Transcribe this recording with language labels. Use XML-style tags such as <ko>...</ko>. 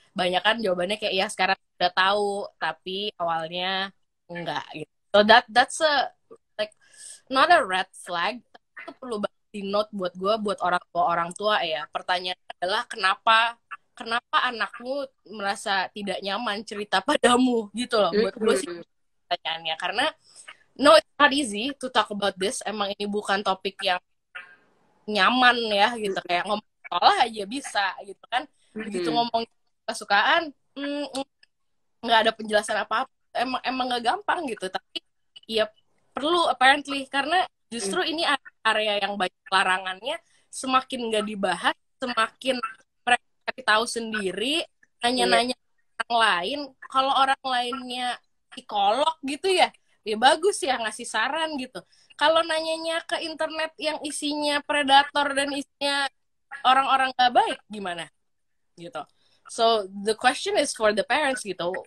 <id>Banyak kan jawabannya kayak ya sekarang udah tahu tapi awalnya enggak gitu.</id> <en>So that's a like not a red flag,</en> <id>tapi itu perlu banget di note buat gue, buat orang tua ya. Pertanyaannya adalah kenapa anakmu merasa tidak nyaman cerita padamu gitu loh. Buat gue sih pertanyaannya, karena</id> <en>no, it's not easy to talk about this.</en> <id>Emang ini bukan topik yang nyaman ya gitu, kayak ngomong sekolah aja bisa gitu kan. Begitu ngomong kesukaan, nggak ada penjelasan apa-apa. Emang nggak gampang gitu, tapi ya perlu apparently, karena justru ini area yang banyak larangannya. Semakin nggak dibahas, semakin mereka cari tahu sendiri, nanya-nanya orang lain. Kalau orang lainnya psikolog gitu ya bagus ya ngasih saran gitu. Kalau nanyanya ke internet yang isinya predator dan isinya orang-orang gak baik, gimana gitu.</id> <en>So the question is for the parents gitu.</en>